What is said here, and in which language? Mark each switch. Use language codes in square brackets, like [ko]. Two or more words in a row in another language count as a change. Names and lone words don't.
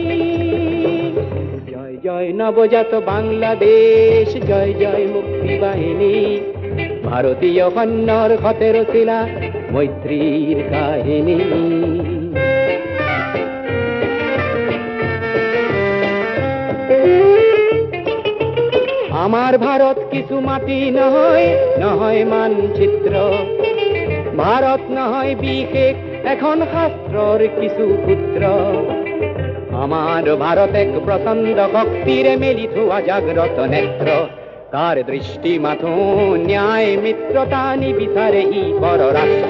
[as] জয় জয় নবজাত বাংলাদেশ, জয় জয় মুক্তি বাহিনী, ভারতীয় কন্যার ক্ষতের শিলা মৈত্রীর কাহিনী। আমার ভারত কিছু মাটি নহয়, নহয় মানচিত্র, ভারত নহয় বিশেষ এখন শাস্ত্রর কিছু পুত্র। আমার ভারত এক প্রচন্ড শক্তিরে মেলি থোয়া জাগ্রত নেত্র, কার দৃষ্টি মাথো ন্যায় মিত্রতা নিবিচারে ই পররাষ্ট্র।